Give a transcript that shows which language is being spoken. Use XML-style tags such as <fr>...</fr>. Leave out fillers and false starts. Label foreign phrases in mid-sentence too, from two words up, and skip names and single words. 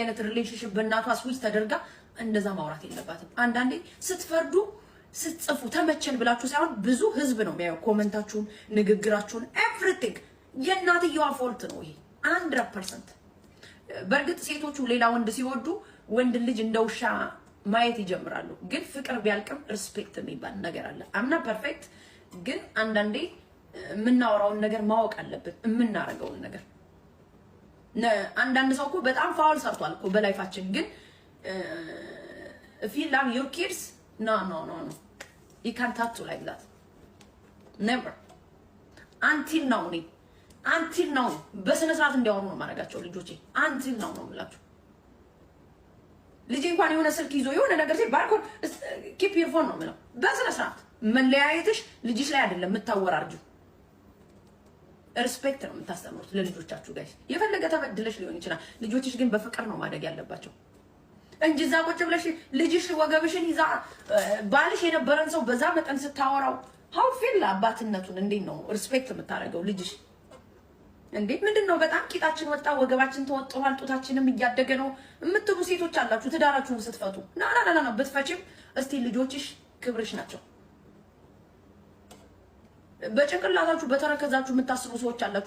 <am>አይነት ሪሌሽንሺፕ በእናቷ ስዊች ተደርጋ እንደዛ ማውራት የለባትም። አንዳንዴ ስትፈርዱ ስትጽፉ ተመቸን ብላችሁ ሳይሆን ብዙ ህዝብ ነው የሚያየው ኮመንታችሁን፣ ንግግራችሁን፣ ኤቭሪቲንግ የእናትየዋ ፎልት ነው ይሄ 100%። በእርግጥ ሴቶቹ ሌላ ወንድ ሲወዱ ወንድ ልጅ እንደ ውሻ ማየት ይጀምራሉ። ግን ፍቅር ቢያልቅም ሪስፔክት የሚባል ነገር አለ። አምና ፐርፌክት፣ ግን አንዳንዴ የምናወራውን ነገር ማወቅ አለብን፣ የምናረገውን ነገር። አንዳንድ ሰው እኮ በጣም ፋውል ሰርቷል እኮ በላይፋችን። ግን</am> <en>if you love your kids no you can't talk to like that never until</en> <am>now በስነ ስርዓት እንዲያወሩ ነው ማረጋቸው ልጆቼ።</am> <en>until now</en> <am>ነው የምላችሁ። ልጅ እንኳን የሆነ ስልክ ይዞ የሆነ ነገር ሲል ባርኮን</am> <en>keep your phone</en> <am>ነው የምለው። በስነ ስርዓት መለያየትሽ ልጅሽ ላይ አይደለም የምታወራርጁ። ሪስፔክት ነው የምታስተምሩት ለልጆቻችሁ ጋይስ። የፈለገ ተበድለሽ ሊሆን ይችላል። ልጆችሽ ግን በፍቅር ነው ማደግ ያለባቸው እንጂ እዛ ቁጭ ብለሽ ልጅሽ ወገብሽን ይዛ ባልሽ የነበረን ሰው በዛ መጠን ስታወራው</am> <en>how feel</en> <am>አባትነቱን እንዴት ነው ሪስፔክት የምታደርገው ልጅሽ? እንዴ ምንድነው? በጣም ቂጣችን ወጣ ወገባችን ተወጥቷል ጡታችንም እያደገ ነው የምትሉ ሴቶች አላችሁ። ትዳራችሁን ስትፈቱ ና ብትፈቺም እስቲ ልጆችሽ ክብርሽ ናቸው። በጭንቅላታችሁ በተረከዛችሁ የምታስቡ ሰዎች አላችሁ።</am>